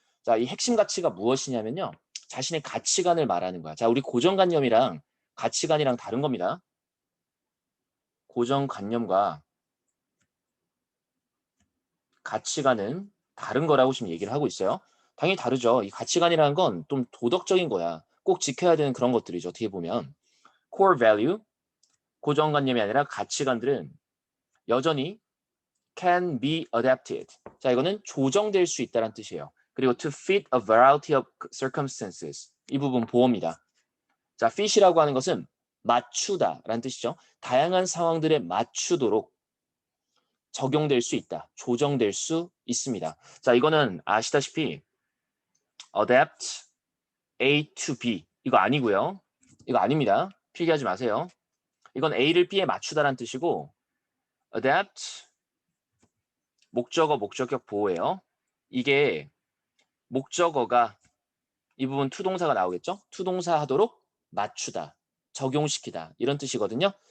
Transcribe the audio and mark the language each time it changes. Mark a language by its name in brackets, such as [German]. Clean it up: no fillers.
[Korean] 자, 이 핵심 가치가 무엇이냐면요. 자신의 가치관을 말하는 거야. 자, 우리 고정관념이랑 가치관이랑 다른 겁니다. 고정관념과 가치관은 다른 거라고 지금 얘기를 하고 있어요. 당연히 다르죠. 이 가치관이라는 건 좀 도덕적인 거야. 꼭 지켜야 되는 그런 것들이죠. 어떻게 보면. [English] core value, [Korean] 고정관념이 아니라 가치관들은 여전히 [English] can be adapted. [Korean] 자, 이거는 조정될 수 있다는 뜻이에요. 그리고 [English] to fit a variety of circumstances. [Korean] 이 부분 보호입니다. 자, fit이라고 하는 것은 맞추다라는 뜻이죠. 다양한 상황들에 맞추도록 적용될 수 있다. 조정될 수 있습니다. 자, 이거는 아시다시피 adapt A to B. 이거 아니고요. 이거 아닙니다. 필기하지 마세요. 이건 A를 B에 맞추다라는 뜻이고 adapt 목적어 목적격 보호예요. 이게 목적어가 이 부분 투동사가 나오겠죠? 투동사 하도록 맞추다, 적용시키다 이런 뜻이거든요.